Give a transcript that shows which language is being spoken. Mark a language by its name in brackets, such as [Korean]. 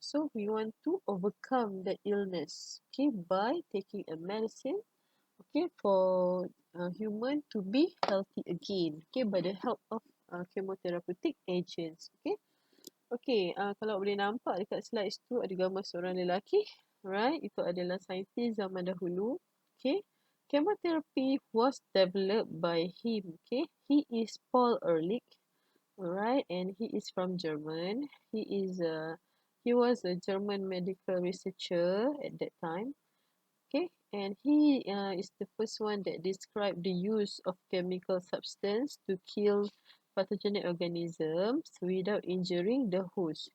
[English] So we want to overcome that illness, okay, by taking a medicine, okay, for human to be healthy again, okay, by the help of chemotherapeutic agents, okay. [Malay] Okay, kalau boleh nampak dekat slides tu ada gambar seorang lelaki, right? Itu adalah saintis zaman dahulu. [English] Okay, chemotherapy was developed by him. Okay, he is Paul Ehrlich, alright, and he is from German. He was a German medical researcher at that time. Okay, and he is the first one that described the use of chemical substance to kill pathogenic organisms without injuring the host.